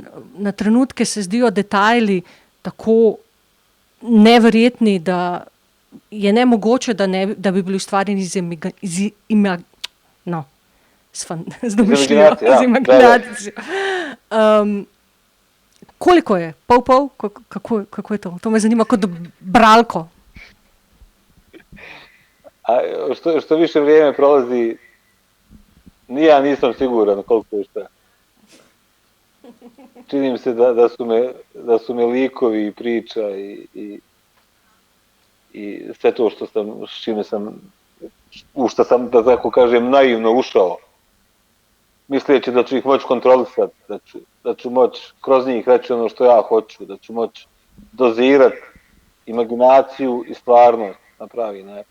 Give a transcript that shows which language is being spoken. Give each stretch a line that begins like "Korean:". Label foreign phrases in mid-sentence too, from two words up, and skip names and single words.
Slovenian: Na trenutke se zdijo detajli tako neverjetni, da je nemogoče, da bi bili ustvarjeni z imaginacijo. Koliko je? Pol? Kako je to? To me zanima kot bralko.
Bosnian: A što više vrijeme prolazi, ni ja nisam siguran koliko je šta. Činim se da su me likovi i priča i sve to u što sam, da tako kažem, naivno ušao, misleći da ću ih moći kontrolisati, da ću moći kroz njih reći ono što ja hoću, da ću moći dozirati imaginaciju i stvarnost na pravi način.